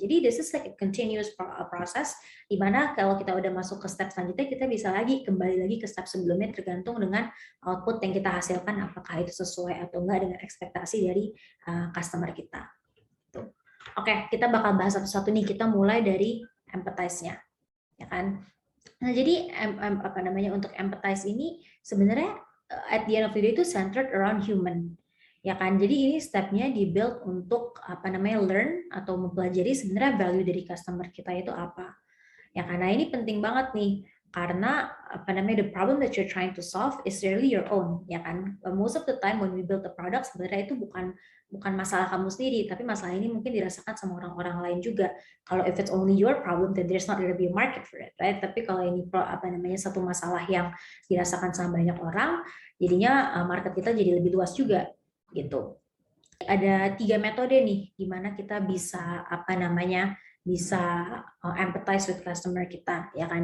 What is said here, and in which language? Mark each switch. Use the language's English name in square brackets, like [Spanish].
[Indonesian] Jadi [English] this is like a continuous process, [Indonesian] di mana kalau kita udah masuk ke step selanjutnya, kita bisa kembali lagi ke step sebelumnya, tergantung dengan output yang kita hasilkan, apakah itu sesuai atau enggak dengan ekspektasi dari customer kita. Oke, kita bakal bahas satu-satu nih. Kita mulai dari empathize-nya, ya kan. Nah, jadi untuk empathize ini sebenarnya [English] at the end of the day itu centered around human. [Indonesian] Ya kan, jadi ini stepnya di-build untuk learn atau mempelajari sebenarnya value dari customer kita itu apa. Ya karena ini penting banget nih, karena [English] the problem that you're trying to solve is really your own, [Indonesian] ya kan. [English] Most of the time when we build the product [Indonesian] sebenarnya itu bukan masalah kamu sendiri, tapi masalah ini mungkin dirasakan sama orang-orang lain juga. [English] Kalau if it's only your problem, then there's not gonna be a market for it, right? [Indonesian] Tapi kalau ini satu masalah yang dirasakan sama banyak orang, jadinya market kita jadi lebih luas juga gitu. Ada 3 metode nih gimana kita bisa bisa [English] empathize with customer [Indonesian] kita, ya kan.